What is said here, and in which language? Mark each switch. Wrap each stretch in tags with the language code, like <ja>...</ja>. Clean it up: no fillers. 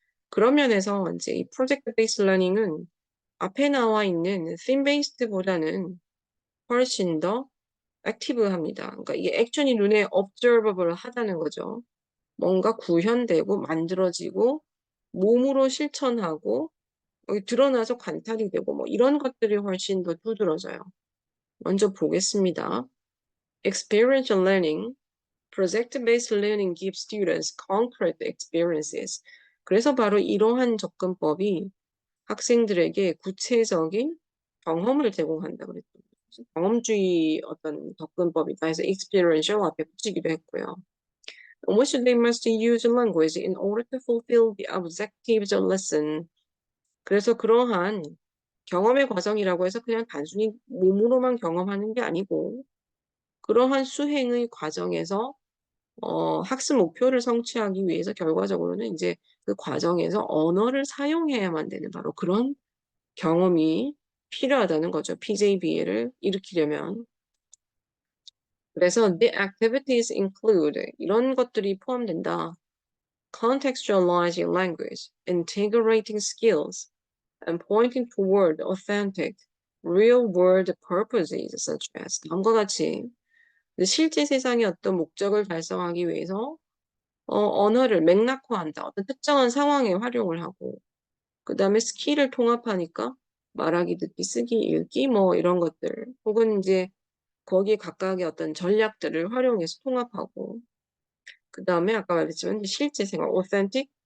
<ko>그런 면에서 이제 이 프로젝트 베이스 러닝은 앞에 나와 있는 theme based보다는 훨씬 더 액티브합니다. 그러니까 이게 액션이 눈에 observable 하다는 거죠. 뭔가 구현되고 만들어지고 몸으로 실천하고 드러나서 관찰이 되고 뭐 이런 것들이 훨씬 더 두드러져요. 먼저 보겠습니다.</ko> <en>Experiential learning, project-based learning gives students concrete experiences.</en> <ko>그래서 바로 이러한 접근법이 학생들에게 구체적인 경험을 제공한다 그랬죠. 경험주의 어떤 접근법이다 해서 experiential 앞에 붙이기도 했고요.</ko> <en>Which they must use language in order to fulfill the objectives of lesson.</en> <ko>그래서 그러한 경험의 과정이라고 해서 그냥 단순히 몸으로만 경험하는 게 아니고 그러한 수행의 과정에서 학습 목표를 성취하기 위해서 결과적으로는 이제 그 과정에서 언어를 사용해야만 되는 바로 그런 경험이 필요하다는 거죠. PJBL을 일으키려면. 그래서</ko> <en>the activities include</en> <ko>이런 것들이 포함된다.</ko> <en>Contextualizing language, integrating skills, and pointing toward authentic, real-world purposes such as</en> <ko>다음과 같이 실제 세상의 어떤 목적을 달성하기 위해서 언어를 맥락화한다. 어떤 특정한 상황에 활용을 하고 그 다음에 스킬을 통합하니까 말하기, 듣기, 쓰기, 읽기 뭐 이런 것들 혹은 이제 거기에 각각의 어떤 전략들을 활용해서 통합하고 그 다음에 아까 말했지만 실제 생활, authentic,</ko>